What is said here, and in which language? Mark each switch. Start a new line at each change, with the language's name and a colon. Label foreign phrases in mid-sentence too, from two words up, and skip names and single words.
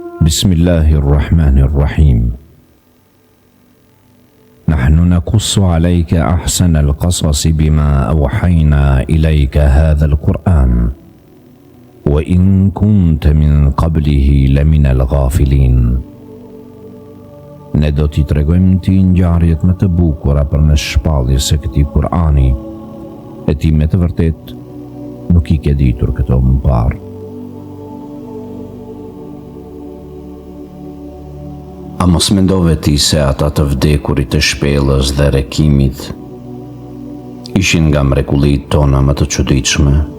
Arabic: بسم الله الرحمن الرحيم. نحن نقص عليك أحسن القصص بما أوحينا إليك هذا القرآن وإن كنت من قبله لمن الغافلين.
Albanian: Ne do t'i tregojmë ti ngjarjet më të bukura për në shpalljes së këtij Kur'ani, e ti me të vërtet nuk I ke ditur këto më parë. A mos mendove ti se ata të vdekurit të shpellës dhe rekimit ishin nga mrekullitë tona më të çuditshme?